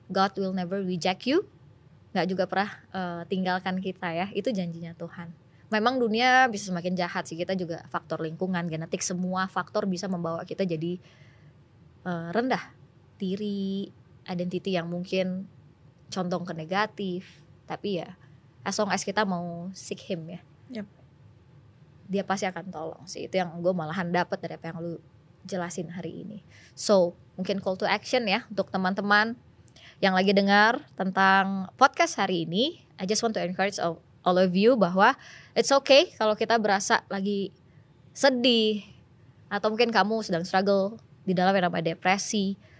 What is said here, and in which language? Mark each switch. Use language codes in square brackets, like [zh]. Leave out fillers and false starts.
[en] God will never reject you, [id] nggak juga pernah tinggalkan kita ya. Itu janjinya Tuhan. memang dunia bisa semakin jahat sih. Kita juga faktor lingkungan, genetik, semua faktor bisa membawa kita jadi rendah diri, identity yang mungkin condong ke negatif. Tapi ya as long as kita mau [en] seek him [id] ya, Yep. dia pasti akan tolong sih. Itu yang gue malahan dapat dari apa yang lu jelasin hari ini. So mungkin call to action ya untuk teman-teman yang lagi dengar tentang podcast hari ini. [en] I just want to encourage all of you [id] bahwa [en] it's okay [id] kalau kita berasa lagi sedih, atau mungkin kamu sedang struggle di dalam yang namanya depresi.